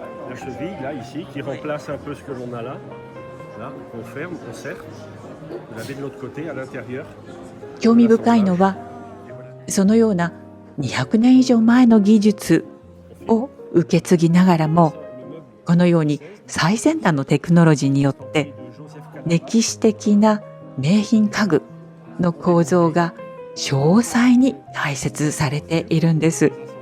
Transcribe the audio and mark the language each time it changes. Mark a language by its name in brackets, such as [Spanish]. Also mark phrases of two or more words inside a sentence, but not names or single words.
[French] la cheville, là, ici, qui remplace un peu ce que l'on a là. Là, on ferme, on serre. Vous l'avez de l'autre côté, à l'intérieur. [Japanese] 興味深いのは、そのような200年以上前の技術を受け継ぎながらも、このように最先端のテクノロジーによって歴史的な名品家具の構造が詳細に解説されているんです。